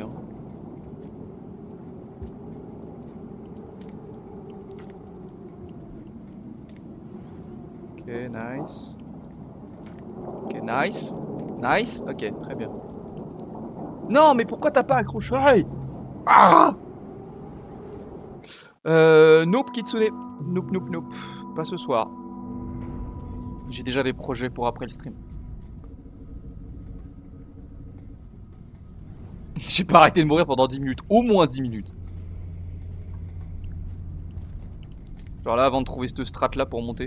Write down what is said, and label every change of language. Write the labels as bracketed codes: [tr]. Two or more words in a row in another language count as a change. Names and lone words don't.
[en] Hein. Ok, nice. Ok, nice. Nice. Ok, [fr] très bien. Non, mais pourquoi t'as pas accroché? [en] Ah Nope, Kitsune. Nope, nope, nope. [fr] Pas ce soir. J'ai déjà des projets pour après le stream. J'ai pas arrêté de mourir pendant 10 minutes. Au moins 10 minutes. Genre là, avant de trouver cette strat là pour monter.